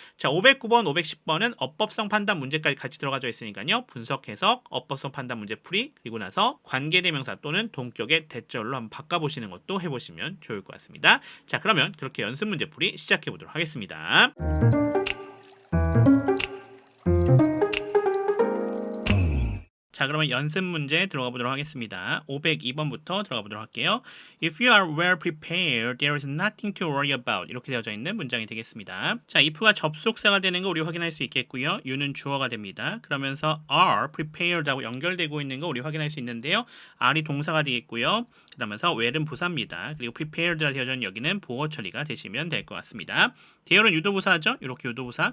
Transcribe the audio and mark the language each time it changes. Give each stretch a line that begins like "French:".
Korean: 자, 509번, 510번은 어법성 판단 문제까지 같이 들어가져 있으니까요 분석 해석, 어법성 판단 문제 풀이, 그리고 나서 관계대명사 또는 동격의 대절로 한번 바꿔보시는 것도 해보시면 좋을 것 같습니다. 자, 그러면 그렇게 연습 문제 풀이 시작해 보도록 하겠습니다. 자, 그러면 연습 문제 들어가 보도록 하겠습니다. 502번부터 들어가 보도록 할게요.
English: If you are well prepared, there is nothing to worry about.
Korean: 이렇게 되어져 있는 문장이 되겠습니다. 자, if가 접속사가 되는 거 우리 확인할 수 있겠고요. you는 주어가 됩니다. 그러면서 are prepared하고 연결되고 있는 거 우리 확인할 수 있는데요. are이 동사가 되겠고요. 그러면서 well은 부사입니다. 그리고 prepared라 되어져 있는 여기는 보어 처리가 되시면 될 것 같습니다. 대열은 유도부사죠. 이렇게 유도부사.